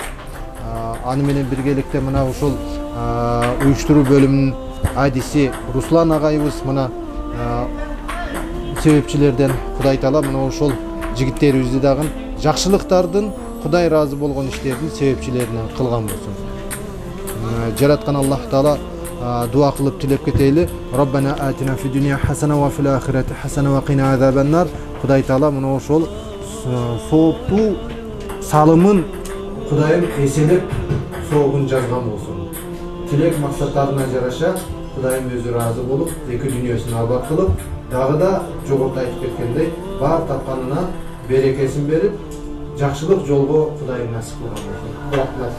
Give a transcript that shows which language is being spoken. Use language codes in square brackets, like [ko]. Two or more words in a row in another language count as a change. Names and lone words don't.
[ky] Аны менен биргеликте мына ушул уюштуруу бөлүмүнүн адиси Руслан агайыбыз мына себепчилерден. Кудай таала мына ошол жигиттерибизди дагы жакшылыктардын, Кудай разы болгон иштердин себепчилеринен кылган болсун. Жараткан Аллах таала дуа кылып тилеп кетели. [ar] ربنا آتنا في الدنيا حسنة وفي الآخرة حسنة وقنا عذاب النار. [ky] Кудай таала мына ошол сооптуу салымын Кудайым эселеп соогун жазган болсун. Тилек максаттарына жараша Кудайым өзү разы болуп, эки дүйнөсүн абад кылып, дагы да жогоруда айтып кеткендей бар тапканына берекесин берип, жакшылык жолго Кудайым насип кылган болсун.